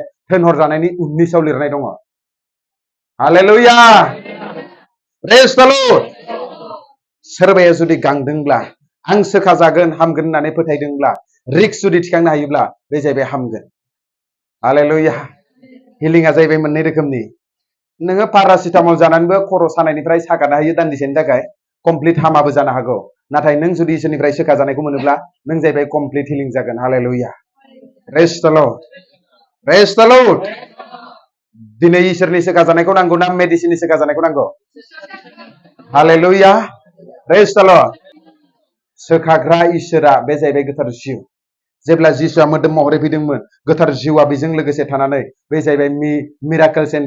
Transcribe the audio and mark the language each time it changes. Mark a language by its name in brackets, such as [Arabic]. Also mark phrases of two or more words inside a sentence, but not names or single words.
[Bodo] थोनहरजानायनि 19आव लिरनाय दङ हालेलुया [English] praise the Lord [Bodo] सोरबाया जुदि गांदोंब्ला आं सोखा जागोन हामगोन होननानै फोथायदोंब्ला रिक्स जुदि थिखांनो हायोब्ला बे जाहैबाय हामगोन हालेलुया हिलिंआ जाहैबाय मोननै रोखोमनि नोङो पारासिटामल जानानैबो खर' सानायनिफ्राय सागानो हायो दान्दिसेनि थाखाय कमप्लिट हामाबो जानो हागौ नाथाय नों जुदि इसोरनिफ्राय सोखा जानायखौ मोनोब्ला नों जाहैबाय कमप्लिट हिलिं जागोन हालेलुया [English] praise the Lord praise the Lord [Bodo] दिनै इसोरनि सोखा जानायखौ नांगौ ना मेडिसिननि सोखा जानायखौ नांगौ हालेलुया [English] praise the Lord [Bodo] सोखाग्रा इसोरा बे जाहैबाय गोथार जिउ जेब्ला जिसुआ मोदोम महरै फैदोंमोन गोथार जिउआ बेजों लोगोसे थानानै बे जाहैबाय [English] miracles and